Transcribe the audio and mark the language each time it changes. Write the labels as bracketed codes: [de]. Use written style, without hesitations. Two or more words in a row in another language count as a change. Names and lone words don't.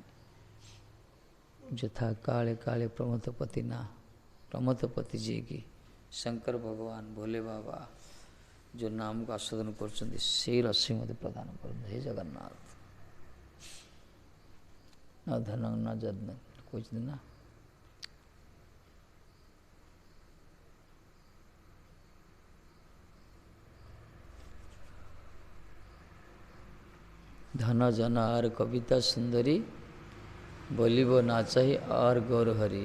[or] ଯଥା କାଳେ କାଳେ ପ୍ରମଥପତି ନା, ପ୍ରମଥପତି ଯିଏକି ଶଙ୍କର ଭଗବାନ ଭୋଲେ ବାବା ଯେଉଁ ନାମକୁ ଆସ୍ୱାଦନ କରୁଛନ୍ତି, ସେଇ ରସି ମୋତେ ପ୍ରଦାନ କରନ୍ତୁ ହେ ଜଗନ୍ନାଥ। ନା ଧନ ନା ଯତ୍ନ କହୁଛନ୍ତି ନା। [bn] ধন জন আর কবিতা সুন্দরী, বলিব না চাহি আর গৌর হরি।